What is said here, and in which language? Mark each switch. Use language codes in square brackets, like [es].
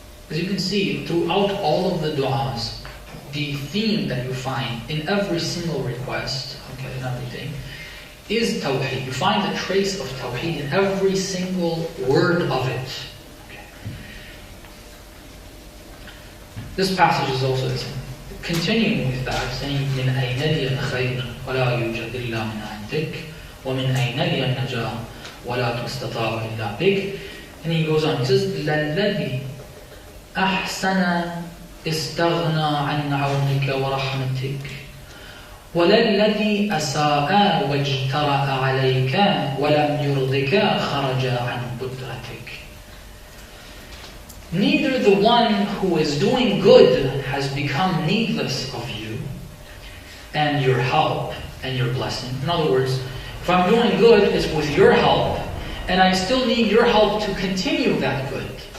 [en] As you can see, throughout all of the du'as, the theme that you find in every single request, okay, and everything, is tawheed. You find the trace of tawheed in every single word of it. Okay. This passage is also continuing with that, saying, [ar] مِنْ أَيْنَ لِيَ الْخَيْرُ وَلَا يُوجَدْ إِلَّا مِنْ عِنْدِكَ وَمِنْ أَيْنَ لِيَ النَّجَاةُ وَلَا تُسْتَطَاعُ إِلَّا بِكَ. [en] And he goes on, he says, [ar] لَلَّذِي أَحْسَنَ استغنى عن عونك ورحمتك وللذي أساء واجترأ عليك ولم يرضك خرج عن قدرتك. [en] Neither the one who is doing good has become needless of you and your help and your blessing. In other words, if I'm doing good, it's with your help, and I still need your help to continue that good.